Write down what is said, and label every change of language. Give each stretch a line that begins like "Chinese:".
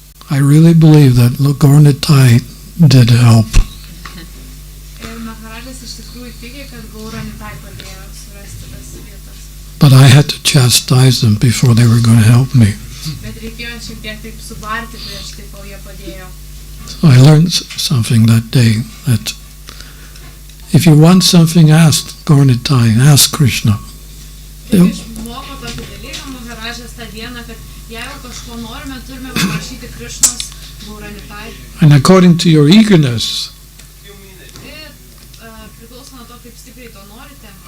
English: I really believe that Gauranitai did help.
Lithuanian: Ir Maharajas iš tikrųjų tiki, kad Gauranitai padėjo surasti tas vietas.
English: But I had to chastise them before they were going to help me.
Lithuanian: Bet reikėjo šiek tiek taip subarti prieš tai, kol jie padėjo.
English: So I learned something that day, that if you want something, ask Gauranitai, ask Krishna.
Lithuanian: Taigi išmoko tokį dalyką Maharajas tą dieną, kad jeigu kažko norime, turime paprašyti Krishnos Gauranitai.
English: And according to your eagerness,
Lithuanian: Ir priklauso nuo to, kaip stipriai to norite.